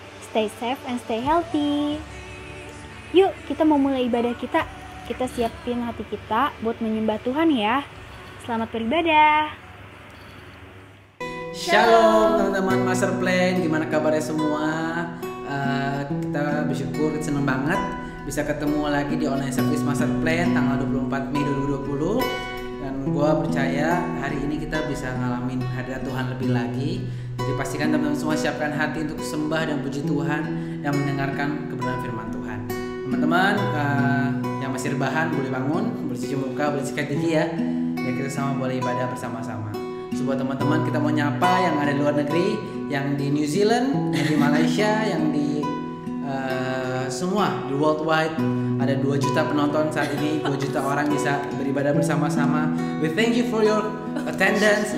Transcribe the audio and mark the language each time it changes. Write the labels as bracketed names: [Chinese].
[English] Stay safe and stay healthy. [Indonesian] Yuk kita mau mulai ibadah kita. Kita siapin hati kita buat menyembah Tuhan ya. Selamat beribadah. Shalom teman-teman Master Plan, gimana kabarnya semua? Kita bersyukur, seneng banget bisa ketemu lagi di online service Master Plan tanggal 24 Mei 2020. Dan gue percaya hari ini kita bisa ngalamin hadirat Tuhan lebih lagi. Jadi pastikan teman-teman semua siapkan hati untuk sembah dan puji Tuhan yang mendengarkan kebenaran firman Tuhan. Teman-teman yang masih rebahan boleh bangun, boleh cuci muka, boleh sikat gigi ya. Ya kita sama boleh ibadah bersama-sama. Buat teman-teman kita mau nyapa yang ada di luar negeri, yang di New Zealand, yang di Malaysia, yang di semua di worldwide. Ada 2 juta penonton saat ini, 2 juta orang bisa beribadah bersama-sama. [English] We thank you for your attendance.